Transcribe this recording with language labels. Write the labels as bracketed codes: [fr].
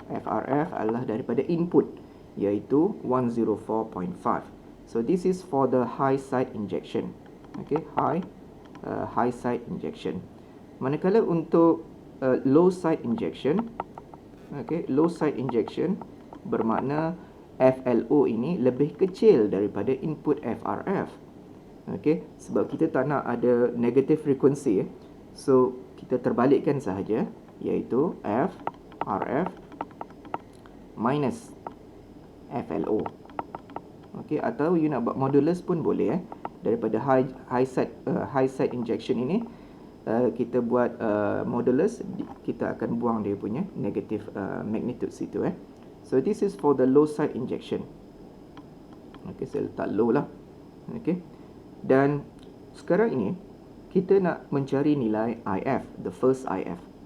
[ms] FRF adalah daripada input, iaitu 104.5. [en] So this is for the high side injection. [ms] Okay, high side injection. Manakala untuk low side injection, okay, low side injection bermakna FLO ini lebih kecil daripada input FRF. Okay, sebab kita tak nak ada negative frequency, so kita terbalikkan sahaja, iaitu FRF minus FLO. Okay, atau you nak buat modulus pun boleh, daripada high side injection ini kita buat modulus, kita akan buang dia punya negative magnitude situ. [en] So this is for the low side injection. [ms] Okay, saya letak low lah. Okay, dan sekarang ini kita nak mencari nilai IF, [en] the first IF.